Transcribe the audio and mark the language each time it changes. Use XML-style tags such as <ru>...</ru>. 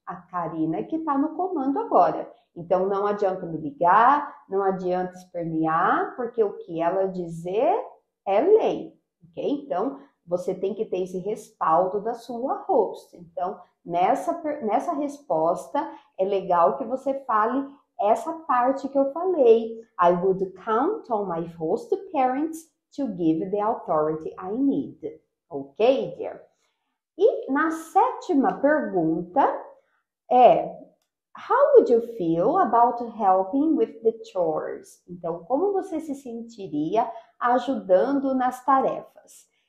<pt>A Karina que está no comando agora. Então, não adianta me ligar, não adianta espernear, porque o que ela dizer é lei, ok? Então, você tem que ter esse respaldo da sua host. Então, nessa resposta, é legal que você fale essa parte que eu falei.</pt> <en>I would count on my host parents to give the authority I need. Ok, dear?</en> <pt>E na 7ª pergunta</pt> <en>How would you feel about helping with the chores?</en> <pt>Então, como você se sentiria ajudando nas tarefas?</pt>